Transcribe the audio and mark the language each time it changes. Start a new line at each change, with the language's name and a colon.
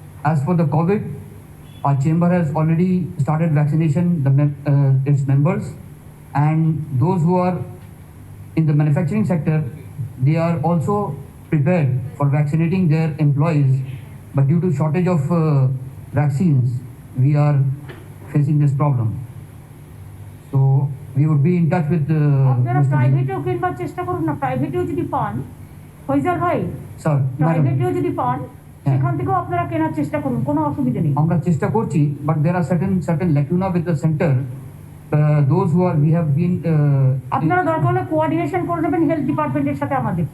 English: As for the COVID, our chamber has already started vaccination its members, and those who are in the manufacturing sector, they are also prepared for vaccinating their employees, but due to shortage of vaccines, we are facing this problem. So we would be in touch with
Bangla: আপনারা প্রাইভেটেও কিনবার চেষ্টা করুন না, প্রাইভেটেও যদি পান, ফয়সাল ভাই sir, প্রাইভেটেও যদি পান সেখান থেকেও আপনারা কেনার চেষ্টা করুন, কোনো অসুবিধা নেই। আমরা চেষ্টা করছি,
English: but there are certain lacuna with the center. Those who are we have been
Bangla: আপনারা দরকার হলে কোঅর্ডিনেশন করে নেবেন হেলথ ডিপার্টমেন্টের সাথে আমাদের,